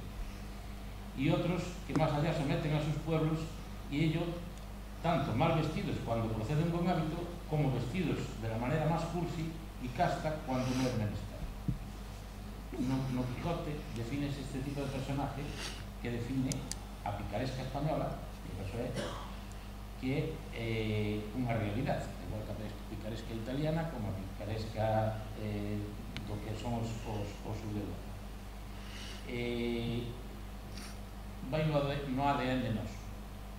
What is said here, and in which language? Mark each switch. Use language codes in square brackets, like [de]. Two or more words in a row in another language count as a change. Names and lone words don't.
[es] Y otros que más allá someten a sus pueblos y ellos, tanto mal vestidos cuando proceden con hábito, como vestidos de la manera más cursi y casta cuando no es menester. [gl] No Quijote define este tipo de personaje que define a picaresca española, que eso é, que é unha realidade, igual que a picaresca italiana como a picaresca do que son os judeus. Vai no ADN de nós.